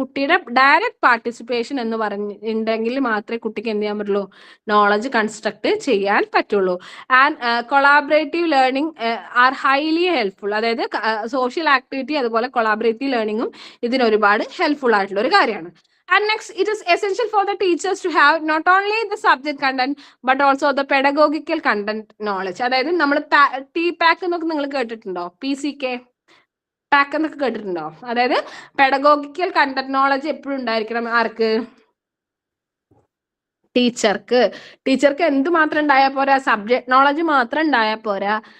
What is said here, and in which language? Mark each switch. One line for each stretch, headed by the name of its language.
Malayalam: കുട്ടിയുടെ direct participation എന്ന് പറഞ്ഞിട്ടുണ്ടെങ്കിൽ മാത്രമേ കുട്ടിക്ക് എന്ത് ചെയ്യാൻ പറ്റുള്ളൂ, നോളജ് കൺസ്ട്രക്ട് ചെയ്യാൻ പറ്റുള്ളൂ.
English: And collaborative learning are highly helpful.
Malayalam: അതായത് സോഷ്യൽ ആക്ടിവിറ്റി അതുപോലെ കൊളാബറേറ്റീവ് ലേണിംഗും ഇതിന് ഒരുപാട് ഹെൽപ്ഫുൾ ആയിട്ടുള്ള ഒരു കാര്യമാണ്.
English: And next, it is essential for the teachers to have not only the subject content but also the pedagogical content knowledge.
Malayalam: അതായത് നമ്മൾ TPAC എന്നൊക്കെ നിങ്ങൾ കേട്ടിട്ടുണ്ടോ, PCK പാക്ക് എന്നൊക്കെ കേട്ടിട്ടുണ്ടോ? അതായത് പെഡഗോഗിക്കൽ കണ്ടന്റ് നോളജ് എപ്പോഴും ഉണ്ടായിരിക്കണം ആർക്ക്, ടീച്ചർക്ക് എന്ത് മാത്രം ഉണ്ടായാൽ പോരാ, സബ്ജക്ട് നോളജ് മാത്രം ഉണ്ടായാൽ പോരാ.